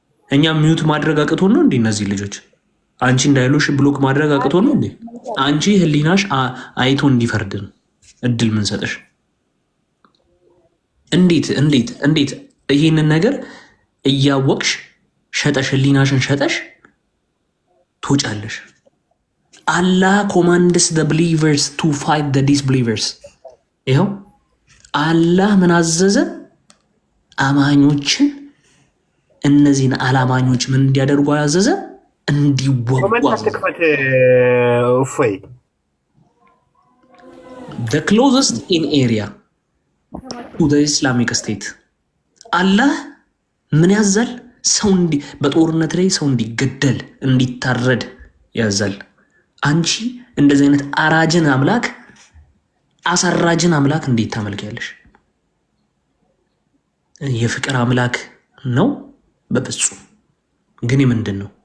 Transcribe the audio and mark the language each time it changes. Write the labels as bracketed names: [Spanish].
[Amharic] እኛ ሚዩት ማድረግ አቅቶን ነው እንዴ? እነዚህ ልጆች አንቺ እንዳይሉሽ ብሎክ ማድረግ አቅቶን ነው እንዴ? አንቺ ህሊናሽ አይቶ እንዲፈርድን እድል ምን ሰጠሽ? እንዴት ይህንን ነገር እያወቅሽ ሸጠሽ ህሊናሽን ሸጠሽ ትወጫለሽ? [English] Allah commands the believers to fight the disbelievers። [Amharic] ይኸው አላህ ምን አዘዘ? አማኞችን እነዚህን አላማኞች ምን እንዲያደርጉ አዘዘ? እንዲወጉ አዘዘ። [English] The closest in area to the Islamic State [Amharic] አላህ ምን ያዛል? ሰው በጦርነት ላይ ሰው እንዲገደል እንዲታረድ ያዛል። አንቺ እንደዚህ አይነት አራጅን አምላክ አሳራጅን አምላክ እንዴት ታመልኪያለሽ? የፍቅር አምላክ ነው? በፍጹም። ግን ምንድን ነው?